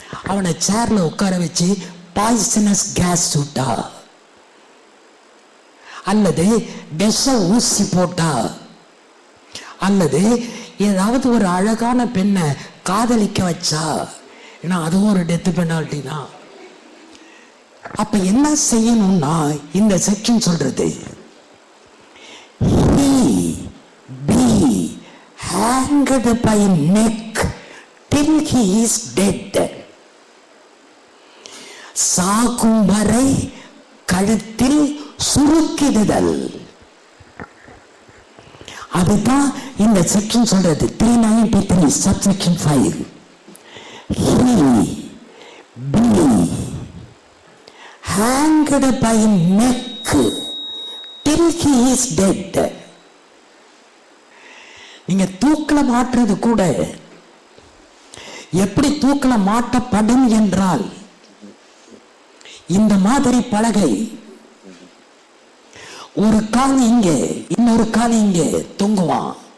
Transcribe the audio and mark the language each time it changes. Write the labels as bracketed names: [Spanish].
[Tamil] அவனை சேர்ல உட்கார வச்சு பாய்சனஸ் கேஸ் சுட்டா, அல்லது விஷ ஊசி போட்டா, அல்லது ஏதாவது ஒரு அழகான பெண்ணை காதலிக்க வச்சா, ஏன்னா அதுவும் ஒரு டெத் பெனால்ட்டி தான். அப்ப என்ன செய்யணும்னா இந்த செக்ஷன் சொல்றது, [English] he be hanged by neck till he is dead. [Tamil] சாகும் வரை கழுத்தில் சுருக்கிடுதல். அதுதான் இந்த செக்ஷன் சொல்றது. 393 subsection 5. [English] He be hanged by neck till he is dead. [Tamil] நீங்க தூக்கல மாட்டுறது கூட எப்படி தூக்கல மாட்டப்படும் என்றால், இந்த மாதிரி பலகை ஒரு கால் இங்க இன்னொரு கால் இங்க தொங்குவான்.